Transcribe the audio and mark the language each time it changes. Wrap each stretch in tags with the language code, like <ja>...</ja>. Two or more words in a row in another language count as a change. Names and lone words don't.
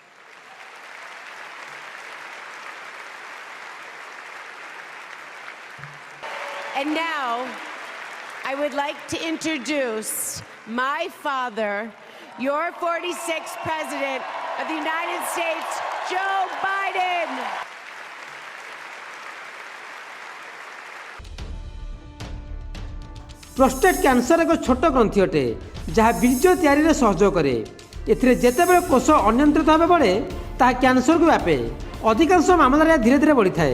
<en>And now, I would like to introduce my father, your 46th President of the United States, Joe Biden.</en> <or>ପ୍ରୋଷ୍ଟେଟ୍ କ୍ୟାନ୍ସର ଏକ ଛୋଟ ଗ୍ରନ୍ଥି ଅଟେ ଯାହା ବୀର୍ଯ୍ୟ ତିଆରିରେ ସହଯୋଗ କରେ। ଏଥିରେ ଯେତେବେଳେ କୋଷ ଅନିୟନ୍ତ୍ରିତ ଭାବେ ବଢ଼େ ତାହା କ୍ୟାନ୍ସରକୁ ବ୍ୟାପେ। ଅଧିକାଂଶ ମାମଲାରେ ଏହା ଧୀରେ ଧୀରେ ବଢ଼ିଥାଏ।</or>